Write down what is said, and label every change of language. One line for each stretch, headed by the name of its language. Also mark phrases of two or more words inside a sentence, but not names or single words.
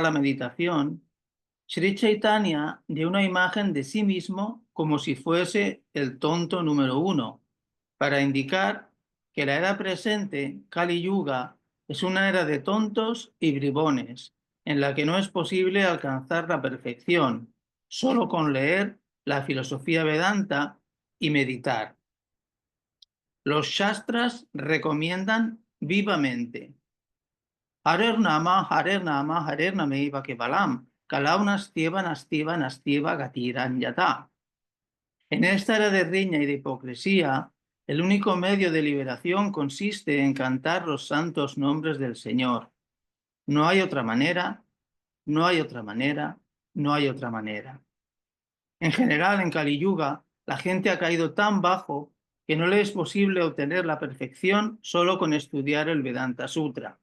Spanish: la meditación, Sri Chaitanya dio una imagen de sí mismo como si fuese el tonto número 1, para indicar que la era presente, Kali Yuga, es una era de tontos y bribones, en la que no es posible alcanzar la perfección, solo con leer la filosofía Vedanta y meditar. Los Shastras recomiendan vivamente
Sanskrit: হরের্ নাম হরের্ নাম হরের্ নামৈব কেবলম্ কলৌ নাস্ত্যেব নাস্ত্যেব নাস্ত্যেব গতির্ অন্যথা.
Spanish: En esta era de riña y de hipocresía, el único medio de liberación consiste en cantar los santos nombres del Señor. No hay otra manera, no hay otra manera, no hay otra manera. En general, en Kali Yuga, la gente ha caído tan bajo que no le es posible obtener la perfección solo con estudiar el Vedanta Sutra.